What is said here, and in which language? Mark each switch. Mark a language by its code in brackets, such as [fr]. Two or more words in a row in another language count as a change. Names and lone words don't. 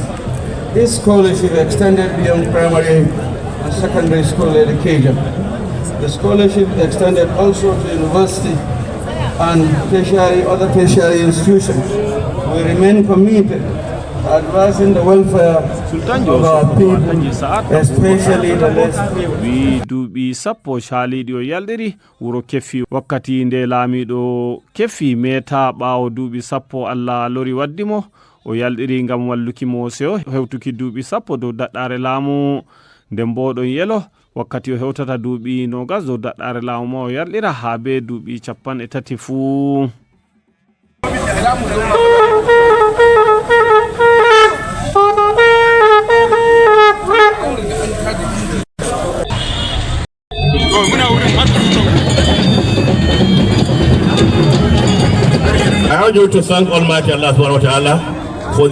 [en] This scholarship extended beyond primary and secondary school education. The scholarship extended also to university and other tertiary institutions. We remain committed to advancing the welfare of our people, especially the less privileged. [ff] Wi duuɓi sappo shaliɗi o yaldiri wuro Keffi wakkati nde Lamido Keffi meta ɓawo duuɓi sappo Allah lori waddimo o yaldiri ngam walluki mo seyo hewtuki duuɓi sappo dow Daddaare Laamu nden bo ɗon yelo wakkati o hewtata duuɓi nogas dow Daddaare Laamu ma o yaldira ha be duuɓi 30 fuu. [en] I want you to thank Almighty Allah [ar] سبحانه وتعالى [en] for